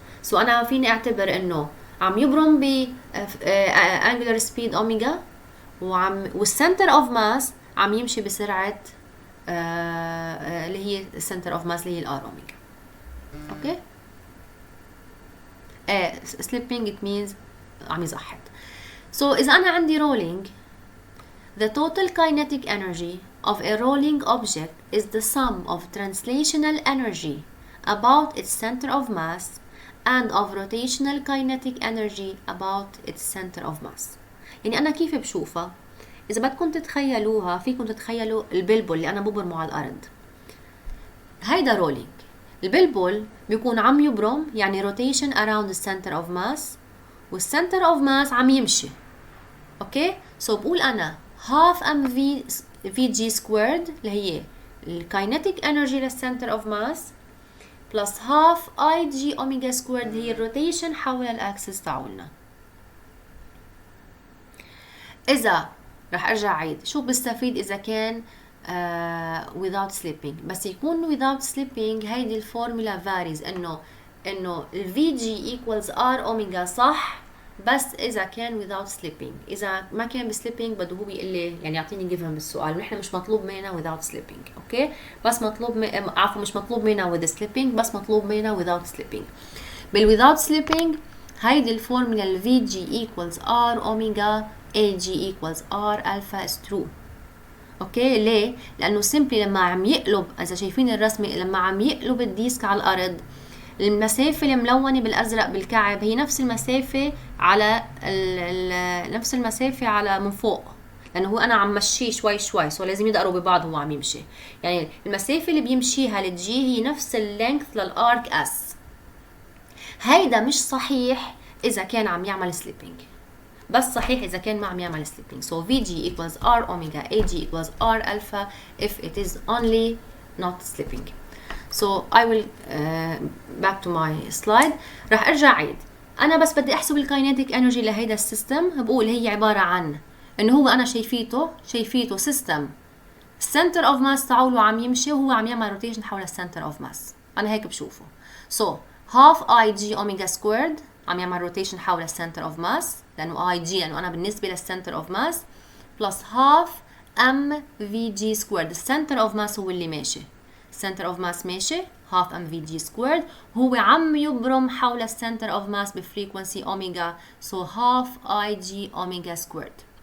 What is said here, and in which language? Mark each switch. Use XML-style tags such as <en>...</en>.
<ar>سو أنا فيني أعتبر إنه عم يبرم ب angular speed omega والسنتر اوف ماس عم يمشي بسرعة اللي هي السنتر اوف ماس اللي هي الار اوميجا. اوكي، slipping it means عم يزحط.</ar> <en>So إذا أنا عندي rolling, the total kinetic energy of a rolling object is the sum of translational energy about its center of mass and of rotational kinetic energy about its center of mass.</en> <ar>يعني أنا كيف بشوفها؟ إذا بدكم تتخيلوها فيكم تتخيلوا البلبل اللي أنا ببرمه على الأرض. هيدا رولينج. البلبل بيكون عم يبرم يعني rotation around the center of mass والcenter of mass عم يمشي. أوكي؟ So بقول أنا half mv vg squared اللي هي الكاينتيك انرجي للcenter of mass plus half ig omega squared هي الروتيشن حول الاكسس تاعولنا. إذا رح أرجع عيد شو بستفيد إذا كان without slipping، بس يكون without slipping هيدي الفورمولا varies إنه ال VG equals R omega صح، بس إذا كان without slipping. إذا ما كان بسليبينج بده هو بيقول لي يعني يعطيني given بالسؤال، ونحن مش مطلوب منا without slipping. أوكي، بس مطلوب عفوا مش مطلوب منا with slipping، بس مطلوب منا without slipping.</ar> <en>بال without slipping هيدي الفورمولا ال VG equals R omega AG equals R alpha is true.</en> <ar>اوكي ليه؟ لانه سيمبلي لما عم يقلب، اذا شايفين الرسمه لما عم يقلب الديسك على الارض، المسافه الملونه بالازرق بالكعب هي نفس المسافه على نفس المسافه على من فوق، لانه هو انا عم مشيه شوي شوي، سو لازم يدقروا ببعض وهو عم يمشي. يعني المسافه اللي بيمشيها الجي هي نفس اللينث للارك اس. هيدا مش صحيح اذا كان عم يعمل سليبينج، بس صحيح إذا كان ما عم يعمل slipping.</ar> <en>So VG equals R omega AG equals R alpha if it is only not slipping. So I will back to my slide.</en> <ar>رح أرجع عيد. أنا بس بدي أحسب الكاينيتيك انرجي لهيدا السيستم، بقول هي عبارة عن إنه هو أنا شايفيته سيستم center of mass تاعوله عم يمشي وهو عم يعمل rotation حول center of mass. أنا هيك بشوفه. So half IG omega squared عم يعمل rotation حول center of mass لأنه IG لأنه أنا بالنسبة للcenter of mass plus half mvg squared. الcenter of mass هو اللي ماشي، center of mass ماشي half mvg squared، هو عم يبرم حول center of mass بفريكونسي omega، so half ig omega squared.</ar>